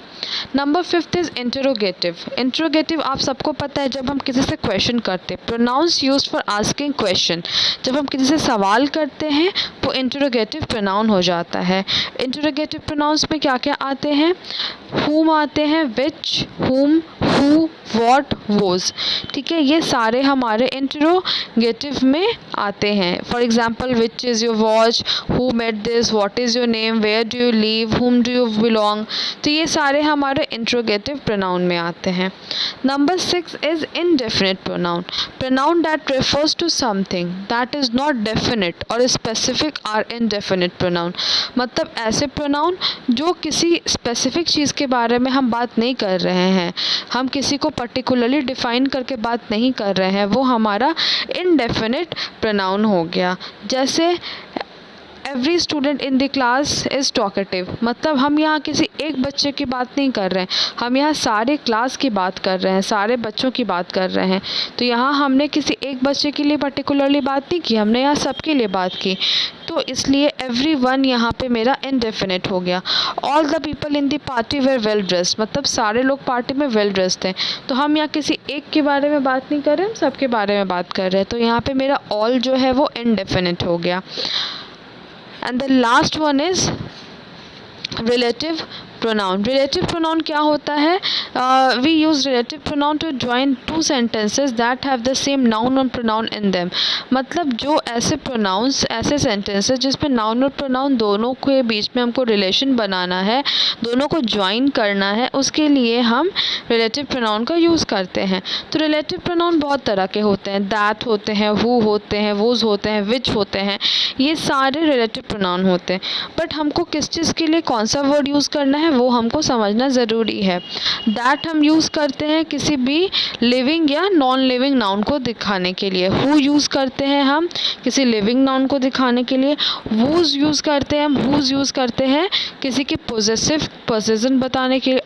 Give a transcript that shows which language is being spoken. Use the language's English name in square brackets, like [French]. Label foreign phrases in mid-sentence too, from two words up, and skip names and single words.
[English] number 5 is interrogative. [Hindi] इंटरोगेटिव आप सबको पता है जब हम किसी से क्वेश्चन करते हैं, [English] pronouns used for asking question. [Hindi] जब हम किसी से सवाल करते हैं वो [English] interrogative pronoun [Hindi] हो जाता है। [English] interrogative pronouns [Hindi] में क्या क्या आते हैं? whom आते हैं, [English] which, whom, who, what, was। [Hindi] ठीक है, ये सारे हमारे इंटरोगेटिव में आते हैं। [English] for example which is your watch, who made this, what is your name, where do you live, whom do you belong. [Hindi] तो ये सारे हमारे [English] interrogative pronoun [Hindi] में आते हैं। [English] number 6 is indefinite pronoun. pronoun that refers to something that is not definite और specific are indefinite pronoun। [Hindi] मतलब ऐसे प्रोनाउन जो किसी स्पेसिफिक चीज़ के बारे में हम बात नहीं कर रहे हैं, हम किसी को [English] particularly define [Hindi] करके बात नहीं कर रहे हैं, वो हमारा [English] indefinite pronoun [Hindi] हो गया। जैसे [English] every student in the class is talkative, [Hindi] मतलब हम यहाँ किसी एक बच्चे की बात नहीं कर रहे हैं, हम यहाँ सारे क्लास की बात कर रहे हैं, सारे बच्चों की बात कर रहे हैं। तो यहाँ हमने किसी एक बच्चे के लिए पर्टिकुलरली बात नहीं की, हमने यहाँ सबके लिए बात की, तो इसलिए [English] every one [Hindi] यहाँ पे मेरा इनडेफिनिट हो गया। [English] all the people in the party were well dressed, [Hindi] मतलब सारे लोग पार्टी में [English] well dressed [Hindi] हैं। तो हम यहाँ किसी एक के बारे में बात नहीं कर रहे, हम सबके बारे में बात कर रहे हैं, तो यहाँ पे मेरा ऑल जो है वो इनडेफिनिट हो गया। [English] And the last one is relative pronoun. Relative pronoun [Hindi] क्या होता है? [English] We use relative pronoun to join two sentences that have the same noun और pronoun in them. [Hindi] मतलब जो ऐसे pronouns, ऐसे sentences जिसमें noun और pronoun दोनों के बीच में हमको relation बनाना है, दोनों को join करना है, उसके लिए हम [English] relative pronoun [Hindi] का यूज़ करते हैं। तो [English] relative pronoun [Hindi] बहुत तरह के होते हैं, that होते हैं, who होते हैं, whose होते हैं, which होते हैं, ये सारे [English] relative pronoun [Hindi] होते हैं। बट हमको किस चीज़ के लिए कौन सा [English] word use [Hindi] करना है वो हमको समझना ज़रूरी है। दैट हम यूज़ करते हैं किसी भी लिविंग या [English] non living noun [Hindi] को दिखाने के लिए। हु यूज़ करते हैं हम किसी [English] living noun [Hindi] को दिखाने के लिए। वूज़ यूज़ करते हैं हम, हुज़ यूज़ करते हैं किसी के [English] possessive possession [Hindi] बताने के लिए।